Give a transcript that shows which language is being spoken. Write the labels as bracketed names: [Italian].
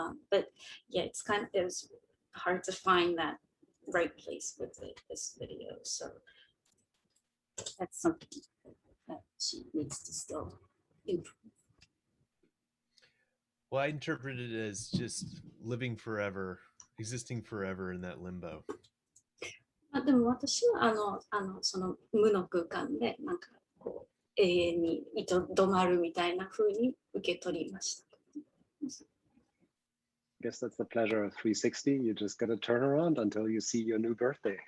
[English] But yeah, it was hard to find that right place with this video, so that's something that she needs to still improve. Well, I interpreted it as just living forever, existing forever in that limbo. [Japanese] でも私はその無の空間でなんかこう永遠に止まるみたいな風に受け取りました。 [English] guess that's the pleasure of 360. You just got to turn around until you see your new birthday.